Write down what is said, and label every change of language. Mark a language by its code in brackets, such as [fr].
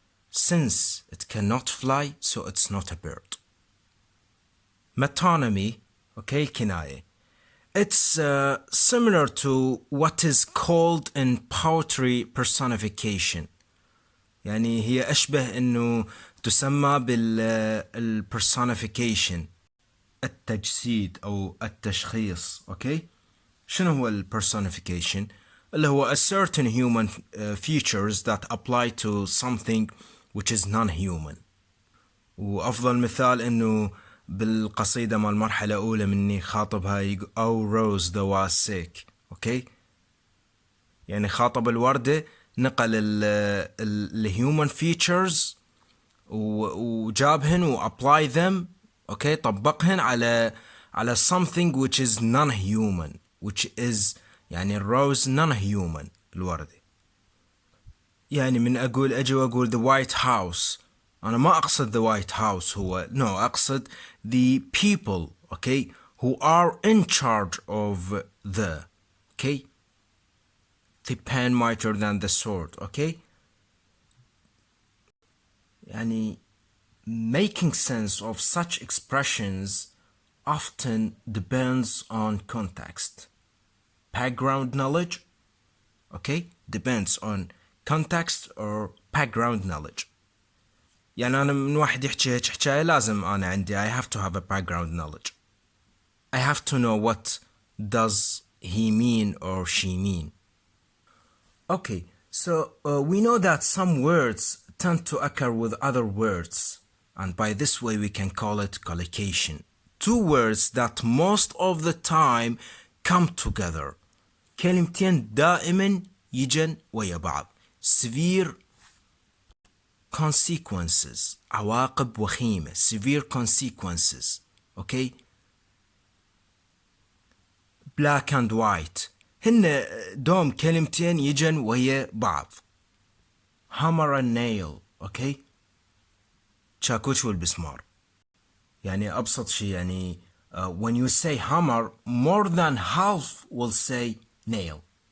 [en] Since it cannot fly, so it's not a bird. Metonymy, okay, كناية. It's similar to what is called in poetry personification. [ar] يعني هي أشبه إنه تسمى personification، التجسيد أو التشخيص. أوكي، شنو هو [en] personification؟ اللي هو a certain human features that apply to something which is non-human. [ar] وأفضل مثال إنه بالقصيدة مال المرحلة الأولى مني خاطبها أو [en] rose the was sick. [ar] أوكي، يعني خاطب الوردة، نقل ال [en] human features [ar] وجابهن و [en] apply them. [ar] أوكي، طبقهن على [en] something which is non-human, which is [ar] يعني الروز [en] non-human الوردة. [ar] يعني من أجي وأقول [en] the White House، [ar] أنا ما أقصد [en] the White House هو no، أقصد the people okay who are in charge of the okay the pen mightier than the sword. okay يعني making sense of such expressions often depends on context, background knowledge. okay depends on context or background knowledge. [ar] يعني أنا من واحد يحكي هيك حكاية لازم أنا عندي [en] I have to have a background knowledge. I have to know what does he mean or she mean. Okay, so we know that some words tend to occur with other words, and by this way we can call it collocation. Two words that most of the time come together. [ar] كلمتين دائما يجن ويا بعض. [en] Severe consequences، [ar] عواقب وخيمة. [en] severe consequences. [ar] okay [en] black and white [ar] هن دوم كلمتين يجن ويا بعض. [en] hammer and nail. [ar] okay شاكوش والبسمار. يعني أبسط شيء يعني [en] when you say hammer more than half will say nail.